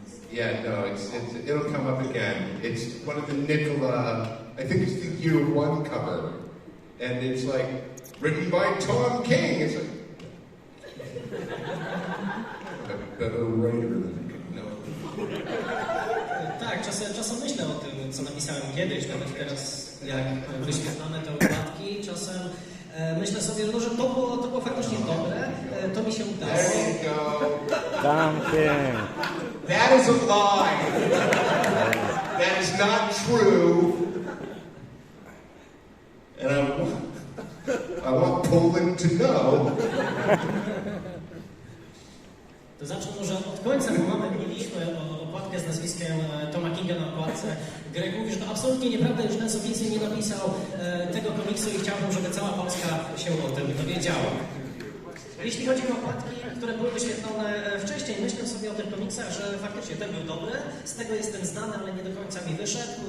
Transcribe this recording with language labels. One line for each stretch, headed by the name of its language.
English: Yeah, no, it'll come up again. It's one of the Nicola, I think it's the year 1 cover. And it's like, written by Tom King. It's like, a better writer than no.
Polish: Tak, czasem myślę o tym, co napisałem kiedyś, nawet teraz, jak wyświetlane te okładki, czasem myślę sobie, że to było faktycznie dobre, to mi się udało.
English: There you go. Tom King. That is a lie. That is not true. And I want Poland to know.
Polish: To zacznę może od końca, bo mieliśmy okładkę z nazwiskiem Toma Kinga na okładce. Greg mówi, że to absolutnie nieprawda, że ten oficjalnie nie napisał tego komiksu i chciałbym, żeby cała Polska się o tym dowiedziała. Jeśli chodzi o okładki, które były wyświetlone wcześniej, myślę sobie o tych komiksach, że faktycznie ten był dobry, z tego jestem znany, ale nie do końca mi wyszedł.